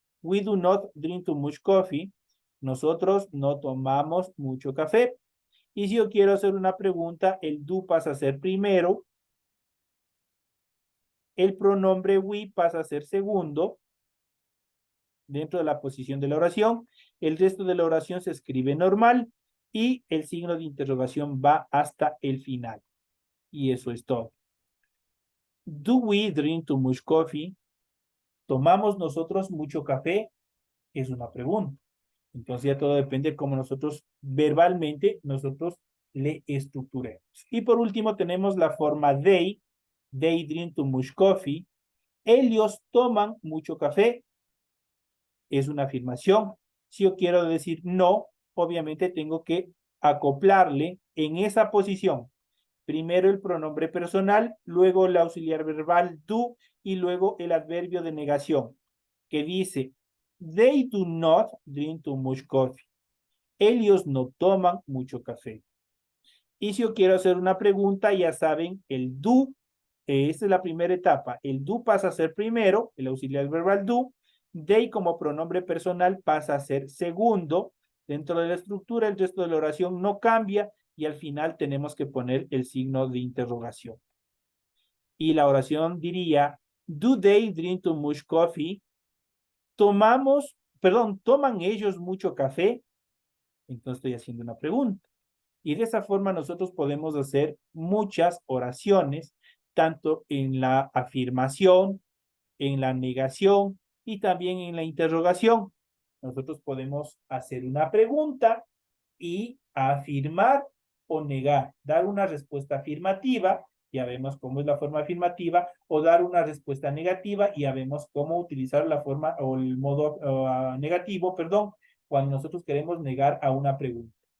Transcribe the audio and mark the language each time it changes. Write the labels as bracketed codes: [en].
[en] We do not drink too much coffee. [es] Nosotros no tomamos mucho café. Y si yo quiero hacer una pregunta, el do pasa a ser primero. El pronombre we pasa a ser segundo dentro de la posición de la oración. El resto de la oración se escribe normal y el signo de interrogación va hasta el final. Y eso es todo. [en] Do we drink too much coffee? [es] ¿Tomamos nosotros mucho café? Es una pregunta. Entonces ya todo depende de cómo nosotros verbalmente le estructuremos. Y por último tenemos la forma they. [en] They drink too much coffee. [es] Ellos toman mucho café. Es una afirmación. Si yo quiero decir no, obviamente tengo que acoplarle en esa posición. Primero el pronombre personal, luego el auxiliar verbal do y luego el adverbio de negación que dice they do not drink too much coffee. Ellos no toman mucho café. Y si yo quiero hacer una pregunta, ya saben, el do, esta es la primera etapa. El do pasa a ser primero, el auxiliar verbal do. They como pronombre personal pasa a ser segundo. Dentro de la estructura, el resto de la oración no cambia y al final tenemos que poner el signo de interrogación. Y la oración diría, [en] Do they drink too much coffee? [es] ¿Toman ellos mucho café? Entonces estoy haciendo una pregunta. Y de esa forma nosotros podemos hacer muchas oraciones, tanto en la afirmación, en la negación y también en la interrogación. Nosotros podemos hacer una pregunta y afirmar o negar, dar una respuesta afirmativa, ya vemos cómo es la forma afirmativa, o dar una respuesta negativa, y ya vemos cómo utilizar la forma o el modo negativo, perdón, cuando nosotros queremos negar a una pregunta.